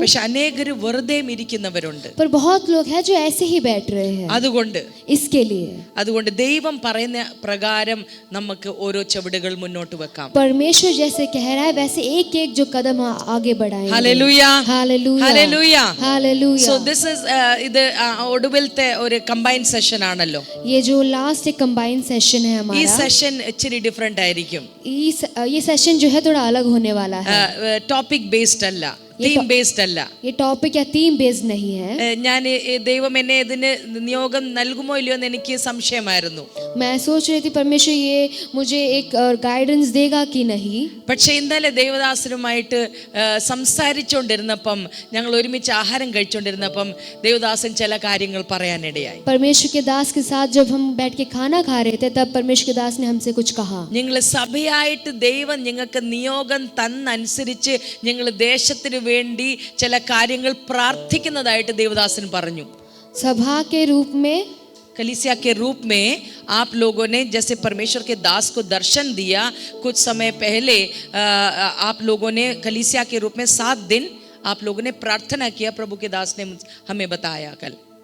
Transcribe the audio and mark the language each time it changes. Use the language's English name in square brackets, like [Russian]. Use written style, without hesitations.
[Malayalam] പക്ഷെ അനേകര് വെറുതെ ഇരിക്കുന്നവരുണ്ട്. [Hindi] पर बहुत लोग हैं जो ऐसे ही बैठ रहे हैं. [Malayalam] അതുകൊണ്ട് [Hindi] इसके लिए [Malayalam] അതുകൊണ്ട് ദൈവം പറയുന്ന പ്രകാരം നമുക്ക് ഓരോ ചവിടുകൾ മുന്നോട്ട് വെക്കാം. [Hindi] परमेश्वर जैसे कह रहा है वैसे एक एक जो कदम आगे बढ़ाएंगे. [Malayalam] Hallelujah, [Hindi] hallelujah, [Malayalam] hallelujah. [Hindi] Hallelujah. [English] So this is [Malayalam] ഇത് ഒടുവിലത്തെ ഒരു കമ്പൈൻ സെഷൻ ആണല്ലോ. [Hindi] ये जो लास्ट एक कंबाइन सेशन है [Malayalam] ഈ [Hindi] हमारा, [Malayalam] സെഷൻ ഇച്ചിരി ഡിഫറെന്റ് ആയിരിക്കും. [Hindi] ये सेशन जो है थोड़ा अलग होने वाला है. [Malayalam] ടോപ്പിക് ബേസ്ഡ് അല്ല, തീം ബേസ്ഡ് അല്ല. [Hindi] ये टॉपिक या थीम बेस्ड नहीं है. [Malayalam] ഞാൻ ദൈവം എന്നെ ഇതിന് നിയോഗം നൽകുമോ ഇല്ലയോ എന്ന് എനിക്ക് സംശയമായിരുന്നു. [Hindi] मैं सोच रही थी परमेश्वर ये मुझे एक गाइडेंस देगा कि नहीं. [Malayalam] പക്ഷെ ഇന്നലെ ദേവദാസനുമായിട്ട് സംസാരിച്ചുകൊണ്ടിരുന്നപ്പം, ഞങ്ങൾ ഒരുമിച്ച് ആഹാരം കഴിച്ചുകൊണ്ടിരുന്നപ്പം ദേവദാസൻ ചില കാര്യങ്ങൾ പറയാനിടയായി. [Hindi] परमेश्वर के दास के साथ जब हम बैठ के खाना खा रहे थे, तब परमेश्वर के दास ने हमसे कुछ कहा. [Malayalam] നിങ്ങൾ സഭയായിട്ട് ദൈവം നിങ്ങൾക്ക് നിയോഗം തന്നനുസരിച്ച് നിങ്ങൾ ദേശത്തിന് വേണ്ടി ചില കാര്യങ്ങൾ പ്രാർത്ഥിക്കുന്നതായിട്ട് ദേവദാസൻ പറഞ്ഞു. [Hindi] सभा के रूप में, कलीसिया के रूप में आप लोगों ने जैसे परमेश्वर के दास को दर्शन दिया कुछ समय पहले, आप लोगों ने कलीसिया के रूप में 7 दिन आप लोगों ने प्रार्थना किया. प्रभु के दास ने हमें बताया कल.